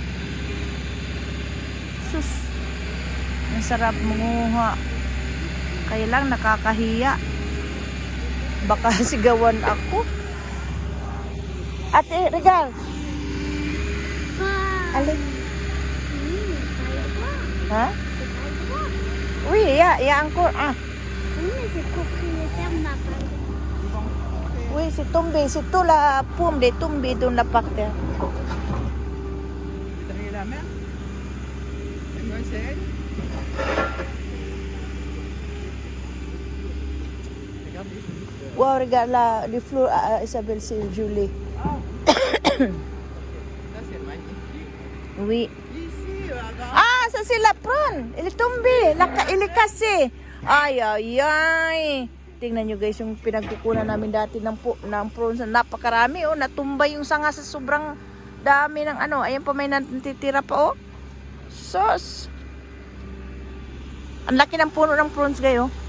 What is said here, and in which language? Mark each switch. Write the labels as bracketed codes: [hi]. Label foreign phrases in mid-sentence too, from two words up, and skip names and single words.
[tl] Sus. Ang sarap manguha. Kaya lang nakakahiya. Baka sigawan ako. Ate, Regal. Alin? Ha? [fr] Oui, il y a encore un. Oui, mais c'est propriétaire n'a pas. Oui, c'est tombé. C'est tout la pomme est tombée dans la par terre. Derrière la mer. Mademoiselle. Regardez. Wow, regarde là, les fleurs à Isabelle, c'est Julie. Ça, c'est magnifique. Oui. Ici, regarde. Ah, ça c'est la prune. Elle est tombée. Elle est cassée. Ay, ay, ay. [tl] Tingnan nyo guys, yung pinagkukunan namin dati ng prawns. Napakarami, oh. Natumba yung sanga sa sobrang dami ng ano. Ayan pa, may natitira pa, oh. Sus. Ang laki ng puno ng prawns, gayo.